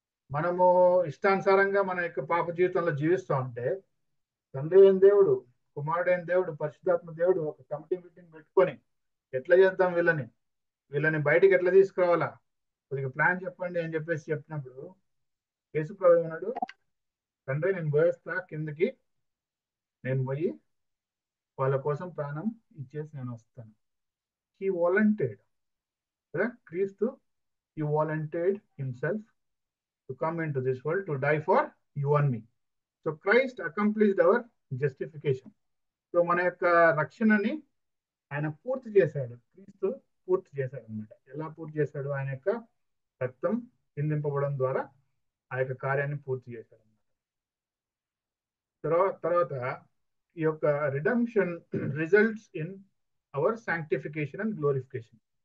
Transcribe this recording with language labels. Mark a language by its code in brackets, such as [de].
[te] మనము ఇష్టానుసారంగా మన యొక్క పాప జీవితంలో జీవిస్తూ ఉంటే తండ్రి అయిన దేవుడు, కుమారుడైన దేవుడు, పరిశుద్ధాత్మ దేవుడు ఒక కమిటీ మీటింగ్ పెట్టుకొని ఎట్లా చేద్దాం, వీళ్ళని బయటికి ఎట్లా తీసుకురావాలా, కొద్దిగా ప్లాన్ చెప్పండి అని చెప్పేసి చెప్పినప్పుడు యేసు ప్రభు ఏమన్నాడు? తండ్రి నేను పోయేస్తా కిందకి, నేను పోయి వాళ్ళ కోసం ప్రాణం ఇచ్చేసి నేను వస్తాను. [en] He volunteered కదా, క్రీస్తు he volunteered himself to come into this world to die for you and me. So Christ accomplished our justification. [te] So మన యొక్క రక్షణని ఆయన పూర్తి చేశాడు, క్రీస్తు పూర్తి చేశాడు అనమాట. ఎలా పూర్తి చేశాడు? ఆయన యొక్క రక్తం చిందింపబడడం ద్వారా ఆ యొక్క కార్యాన్ని పూర్తి చేశాడు అనమాట. [en] తర్వాత ఈ యొక్క redemption results in our sanctification and glorification.